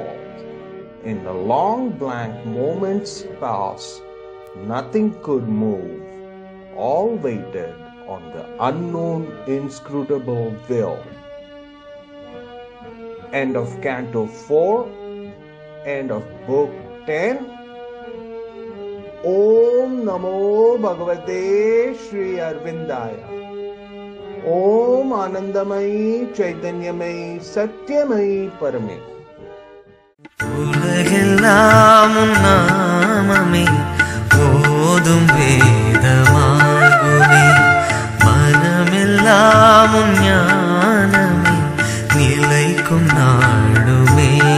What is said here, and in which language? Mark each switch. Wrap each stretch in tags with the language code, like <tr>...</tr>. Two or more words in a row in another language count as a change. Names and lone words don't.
<en>In the long blank moments past, nothing could move. All waited on the unknown, inscrutable will. End of Canto 4. End of Book 10.</en> <sa>ॐ नमो भगवते श्री अरविन्दाय. ॐ आनन्दमयि चैतन्यमयि सत्यमयि परमे.</sa> <ta>உலகெல்லாம் நாமமே போதும் வேதமாகுமே, மனமெல்லாம் ஞானமே நிலைக்கும் நாடுமே.</ta>